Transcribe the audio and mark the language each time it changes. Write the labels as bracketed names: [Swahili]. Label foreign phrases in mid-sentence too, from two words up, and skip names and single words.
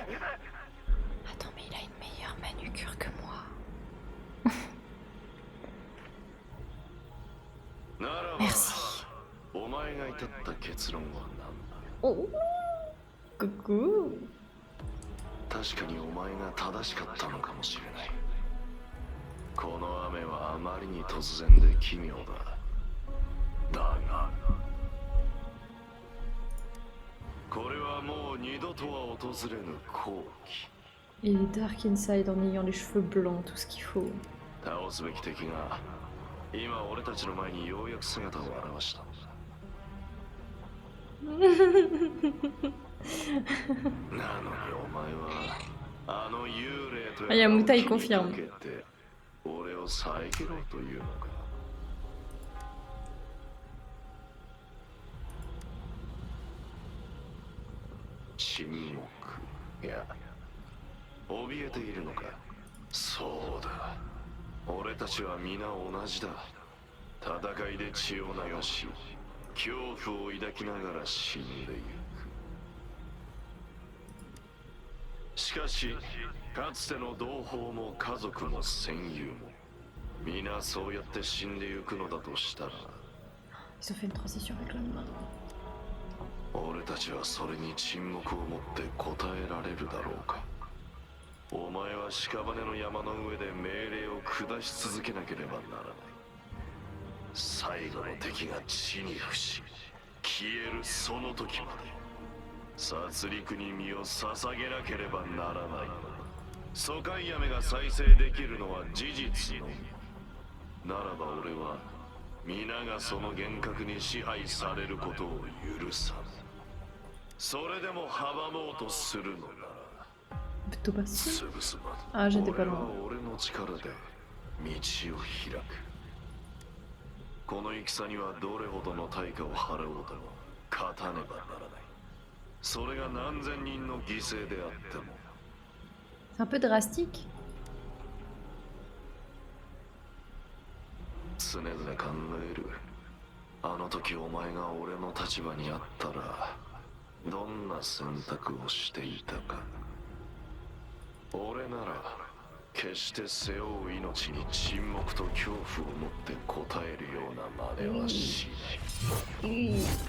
[French] Attends, mais il a une meilleure manucure que moi. [Japanese] ならば [French] Merci. [Japanese] お前が至った結論は何だ。 [French] Oh, coucou. [Japanese] 確かにお前が正しかったのかもしれない。この雨はあまりに突然で奇妙だ。だがこれはもう二度とは訪れぬ好機。 [French] Il est Dark Inside en ayant les cheveux blancs, tout ce qu'il faut. [Japanese] 倒すべき敵が今俺たちの前にようやく姿を現した。なのにお前はあの幽霊と [French] Ah, y a Muta, il [Japanese] 気に [French] confirme. [Japanese] かけて俺を遮ろうというのか。沈黙。いや、怯えているのか。そうだ。俺たちは皆同じだ。戦いで血を流し、恐怖を抱きながら死んでいく。しかし、かつての同胞も家族も戦友も、皆そうやって死んでゆくのだとしたら、 [French] Ils ont fait une transition avec le noir. [Japanese] 俺たちはそれに沈黙を持って答えられるだろうか。お前は屍の山の上で命令を下し続けなければならない。最後の敵が地に伏し消えるその時まで殺戮に身を捧げなければならない。疎開やめが再生できるのは事実のみ。ならば俺は皆がその幻覚に支配されることを許さぬ。それでも阻もうとするのなら [French] Plutôt pas si. [Japanese] 潰すまで。 [French] Ah, j'étais pas [Japanese] 俺は [French] loin. [Japanese] 俺の力で道を開く。この戦にはどれほどの対価を払おうとも勝たねばならない。それが何千人の犠牲であっても。 [French] C'est un peu drastique. [Japanese] 常々考える。あの時お前が俺の立場にあったらどんな選択をしていたか。俺なら決して背負う命に沈黙と恐怖を持って答えるような真似はしない。